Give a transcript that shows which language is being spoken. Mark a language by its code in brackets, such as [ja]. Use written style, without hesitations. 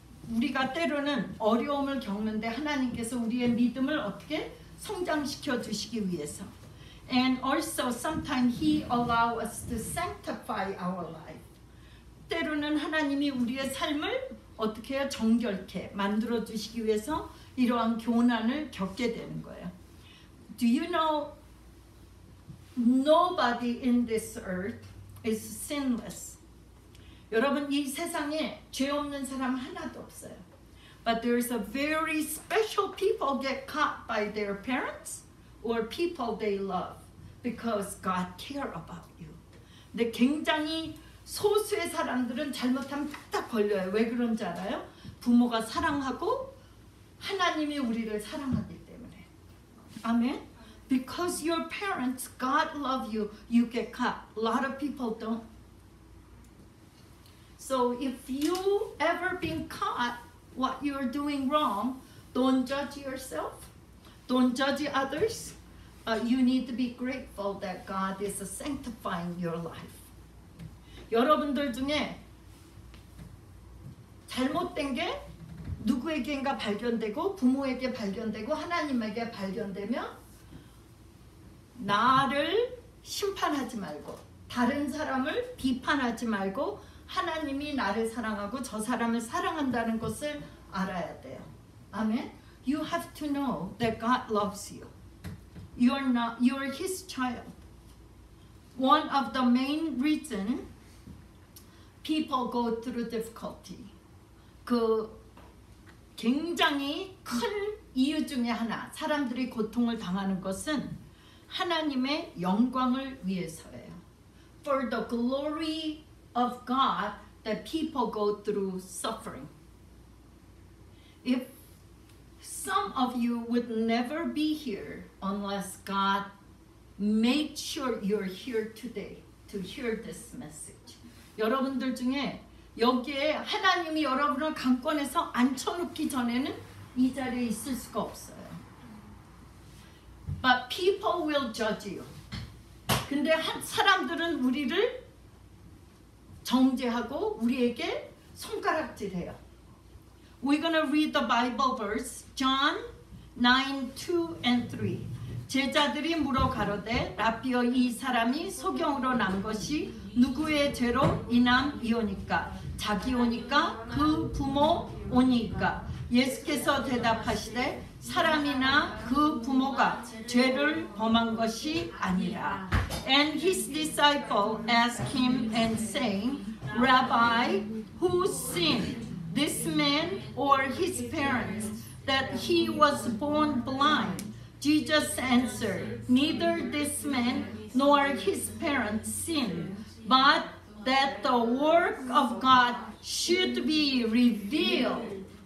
[ko] 우리가 때로는 어려움을 겪는데 하나님께서 우리의 믿음을 어떻게 성장시켜 주시기 위해서. [en] And also sometimes He allows us to sanctify our life. [ko] 때로는 하나님이 우리의 삶을 어떻게 해요? 정결케 만들어 주시기 위해서 이러한 교난을 겪게 되는 거예요. [en] Do you know nobody in this earth is sinless? [ko] 여러분 이 세상에 죄 없는 사람 하나도 없어요. [en] But there's a very special people get caught by their parents or people they love because God care about you. [ko] 근데 굉장히 소수의 사람들은 잘못하면 딱 걸려요. 왜 그런지 알아요? 부모가 사랑하고 하나님이 우리를 사랑하기 때문에. 아멘. [en] Because your parents, God love you, you get caught. A lot of people don't. So if you ever been caught what you're doing wrong, don't judge yourself. Don't judge others. You need to be grateful that God is sanctifying your life. [ko] 여러분들 중에 잘못된 게 누구에게인가 발견되고 부모에게 발견되고 하나님에게 발견되면 나를 심판하지 말고 다른 사람을 비판하지 말고 하나님이 나를 사랑하고 저 사람을 사랑한다는 것을 알아야 돼요. 아멘. [en] You have to know that God loves you. You're His child. One of the main reason people go through difficulty. [ko] 그 굉장히 큰 이유 중에 하나, 사람들이 고통을 당하는 것은 하나님의 영광을 위해서예요. [en] For the glory of God that people go through suffering. If some of you would never be here unless God made sure you're here today to hear this message. [ko] 여러분들 중에 여기에 하나님이 여러분을 강권해서 앉혀놓기 전에는 이 자리에 있을 수가 없어요. [en] But people will judge you. [ko] 근데 사람들은 우리를 정죄하고 우리에게 손가락질해요. [en] We're gonna read the Bible verse, John 9:2 and 3. [ko] 제자들이 물어 가로되 라비어 이 사람이 소경으로 난 것이 누구의 죄로 인함이오니까 자기 오니까 그 부모 오니까 예수께서 대답하시되 사람이나 그 부모가 죄를 범한 것이 아니라. [en] And his disciple asked him and saying, Rabbi, who sinned, this man or his parents, that he was born blind? Jesus answered, neither this man nor his parents sinned, but that the work of God should be revealed.